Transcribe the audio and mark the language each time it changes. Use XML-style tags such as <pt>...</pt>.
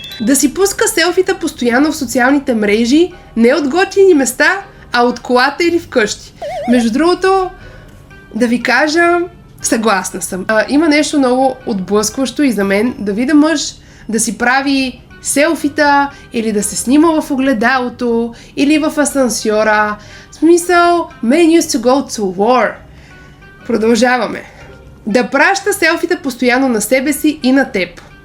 <bg>Да си пуска селфита постоянно в социалните мрежи, не от готини места, а от колата или вкъщи. Между другото, да ви кажа, съгласна съм. Има нещо много отблъскващо и за мен да видя мъж да си прави селфита или да се снима в огледалото или в асансьора. В смисъл,</bg> <en>men used to go to war.</en> <bg>Продължаваме. Да праща селфита постоянно на себе си и на теб.</bg>